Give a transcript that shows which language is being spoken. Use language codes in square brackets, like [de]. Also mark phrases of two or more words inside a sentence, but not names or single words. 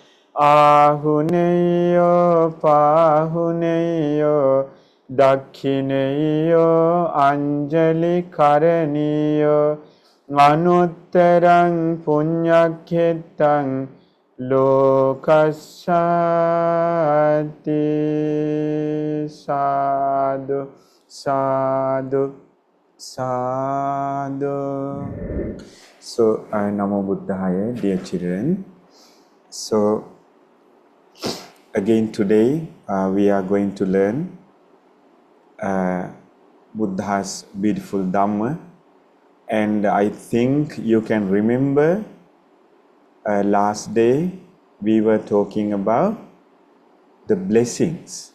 [pi] ahuneyo pahuneyo Dakhineyo Anjali Karaniyo Anuttarang Punyakhetang Lokasati Sadhu Sadhu Sadhu. So, Namo Buddhaya, [en] dear children. So, again today we are going to learn Buddha's beautiful Dhamma, and I think you can remember last day we were talking about the blessings.